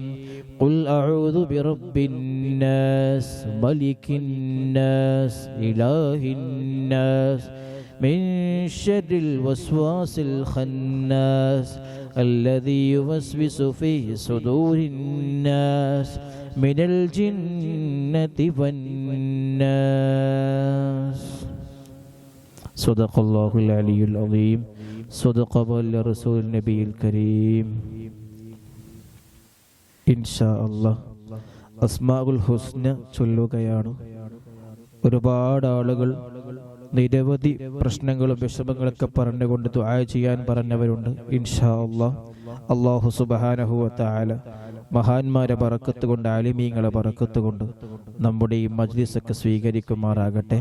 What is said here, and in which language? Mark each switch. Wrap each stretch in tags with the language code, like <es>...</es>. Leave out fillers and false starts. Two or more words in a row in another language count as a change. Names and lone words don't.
<ar>قل أعوذ برب الناس ملك الناس إله الناس من شر الوسواس الخناس الذي يوسوس في صدور الناس من الجنة والناس. صدق الله العلي العظيم. صدق رسول النبي الكريم. إن شاء الله الأسماء الحسنى</ar> <ml>ചൊല്ലുകയാണ്. ഒരുപാട് ആളുകൾ നിരവധി പ്രശ്നങ്ങളും വിഷമങ്ങളൊക്കെ പറഞ്ഞുകൊണ്ട് ദുആ ചെയ്യാൻ പറഞ്ഞവരുണ്ട്.</ml> <ar>إن شاء الله الله سبحانه وتعالى</ar> <ml>മഹാന്മാരെ ബറക്കത്ത് കൊണ്ട് ആലിമീങ്ങളെ ബറക്കത്ത് കൊണ്ട് നമ്മുടെ ഈ മജ്ലിസൊക്കെ സ്വീകരിക്കുമാറാകട്ടെ.</ml>